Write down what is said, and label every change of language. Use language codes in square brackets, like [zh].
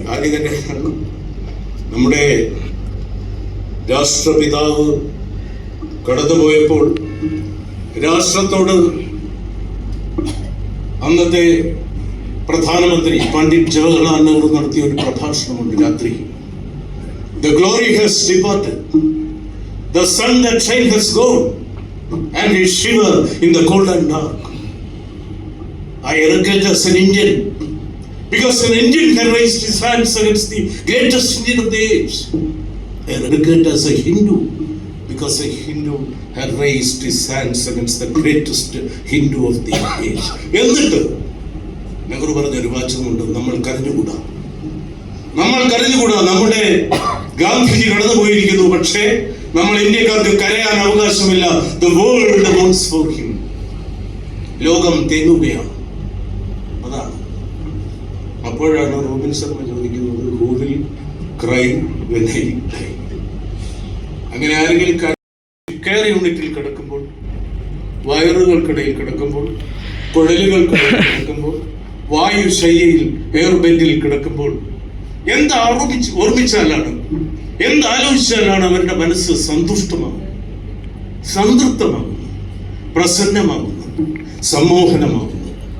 [ml] ആദ്യം തന്നെ നമ്മുടെ രാഷ്ട്രപിതാവ് കടന്നുപോയപ്പോൾ രാഷ്ട്രത്തോട് അന്നത്തെ പ്രധാനമന്ത്രി പണ്ഡിറ്റ് ജവഹർലാൽ നെഹ്റു നടത്തിയ ഒരു പ്രഭാഷണമുണ്ട് രാത്രി. [en] The glory has departed, the sun that shine has gone, and we shiver in the cold and dark. I regret as an Indian, because an Indian can raise his hands against the greatest Indian of the age. I regret as a Hindu, because a Hindu had raised his hands against the greatest Hindu of the age. [ml] എന്നിട്ട് നെഹ്റു പറഞ്ഞൊരു വാചകമുണ്ട്, നമ്മൾ കരഞ്ഞുകൂടാ. നമ്മുടെ ഗാന്ധിജി കടന്നുപോയിരിക്കുന്നു, പക്ഷേ നമ്മൾ ഇന്ത്യക്കാർക്ക് കരയാൻ അവകാശമില്ല. [en] The world mourns for him. [ml] ലോകം തേങ്ങുകയാണ്. അതാണ്. അപ്പോഴാണ് റോബിൻ ശർമ്മ ചോദിക്കുന്നത്, [en] who will cry when I die? [ml] അങ്ങനെ ആരെങ്കിലും കെയർ യൂണിറ്റിൽ കിടക്കുമ്പോൾ, വയറുകൾക്കിടയിൽ കിടക്കുമ്പോൾ, കുഴലുകൾക്കിടയിൽ കിടക്കുമ്പോൾ, വായുശയ്യയിൽ എയർ ബെൻഡിൽ കിടക്കുമ്പോൾ എന്താ ഓർമ്മിച്ചാലാണ് എന്താലോചിച്ചാലാണ് അവരുടെ മനസ്സ് സന്തുഷ്ടമാകുന്നത്, സംതൃപ്തമാകുന്നത്, പ്രസന്നമാകുന്നത്, സമ്മോഹനമാകുന്നത്?